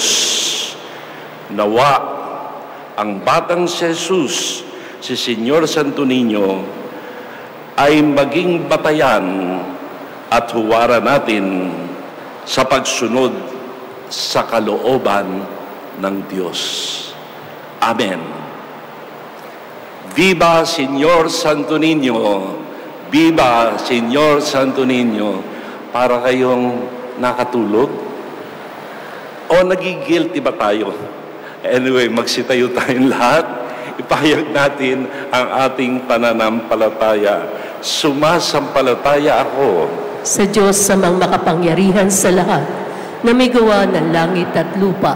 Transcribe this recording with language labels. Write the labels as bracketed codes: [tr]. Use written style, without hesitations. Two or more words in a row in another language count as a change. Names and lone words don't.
[tl] Nawa ang batang si Jesus, si Señor Santo Niño, ay maging batayan at huwaran natin sa pagsunod sa kalooban ng Diyos. Amen. Viva Señor Santo Niño! Viva Señor Santo Niño! Para kayong nakatulog? O nagigilty ba tayo? Anyway, magsitayo tayong lahat. Ipahayag natin ang ating pananampalataya. Sumasampalataya ako sa Diyos sa makapangyarihan sa lahat, na may gawa ng langit at lupa.